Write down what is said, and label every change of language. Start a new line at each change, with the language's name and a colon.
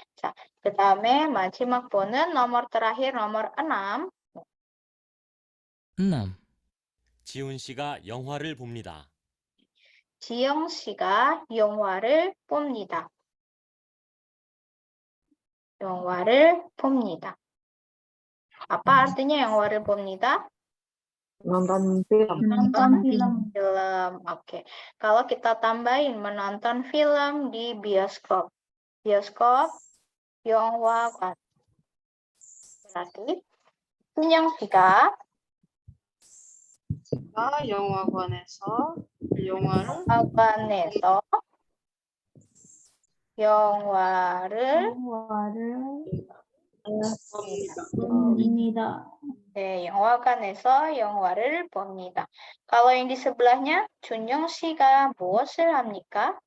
Korean: 자, 그다음에 마지막 번은
Indonesian: nomor terakhir nomor 6.
Korean: 6. 지훈 씨가 영화를 봅니다. 지영 씨가 영화를 봅니다. 영화를 봅니다.
Indonesian: Apa artinya
Korean: 영화를 봅니다?
Indonesian: nonton film. Film. Oke. Kalau kita tambahin menonton film di bioskop. Bioskop 영화관.
Korean: Berarti 준영 씨가 영화관에서 영화를 영화관에서 영화를 봅니다. 네, 영화관에서 영화를 봅니다.
Indonesian: Kalau yang di sebelahnya,
Korean: 준영 씨가 무엇을 합니까?